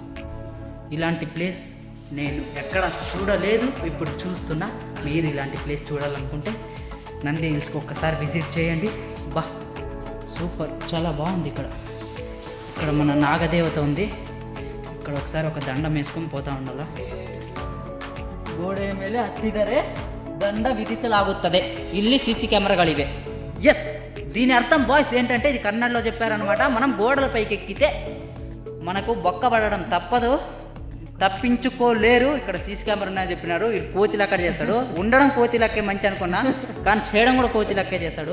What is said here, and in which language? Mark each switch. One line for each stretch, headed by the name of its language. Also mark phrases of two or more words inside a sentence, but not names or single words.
Telugu: ఇలాంటి ప్లేస్ నేను ఎక్కడ చూడలేదు, ఇప్పుడు చూస్తున్నా. మీరు ఇలాంటి ప్లేస్ చూడాలనుకుంటే నంది హిల్స్కి ఒక్కసారి విజిట్ చేయండి. బా సూపర్, చాలా బాగుంది. ఇక్కడ మన నాగదేవత ఉంది. ఇక్కడ ఒకసారి ఒక దండం వేసుకొని పోతా ఉండాల.
Kannada: ಗೋಡೆ ಮೇಲೆ ಹತ್ತಿದರೆ ದಂಡ ವಿಧಿಸಲಾಗುತ್ತದೆ. ಇಲ್ಲಿ CC కెమెరాಗಳಿವೆ.
Telugu: ఎస్, దీని అర్థం బాయ్స్ ఏంటంటే ఇది కన్నడలో చెప్పారనమాట. మనం గోడల పైకి ఎక్కితే మనకు బొక్క పడడం తప్పదు. తప్పించుకోలేరు. ఇక్కడ
English: CC camera
Telugu: ఉన్నాయని చెప్పినారు. ఇది కోతి లెక్క చేస్తాడు. ఉండడం కోతి లెక్కే మంచి అనుకున్నా, కానీ చేయడం కూడా కోతి లెక్కే చేస్తాడు.